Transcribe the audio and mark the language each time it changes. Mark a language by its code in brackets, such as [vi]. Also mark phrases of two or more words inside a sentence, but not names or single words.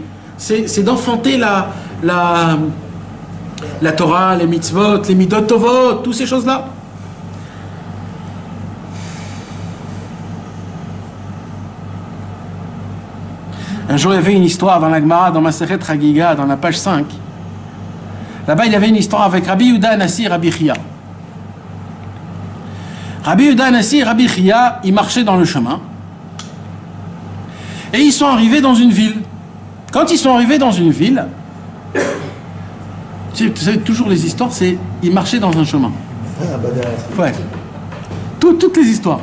[fr] C'est d'enfanter la Torah, les mitzvot, les [he] מידות טובות, [fr] toutes ces choses-là. Un jour, il y avait une histoire dans la Gemara, dans Masechet Chagiga, dans la page 5. Là-bas, il y avait une histoire avec Rabbi Yehuda Anassi et Rabbi Chia. Rabbi Yehuda Anassi et Rabbi Chia, ils marchaient dans le chemin. Et ils sont arrivés dans une ville. Quand ils sont arrivés dans une ville, vous savez, toujours les histoires, c'est ils marchaient dans un chemin. Ouais. Toutes les histoires.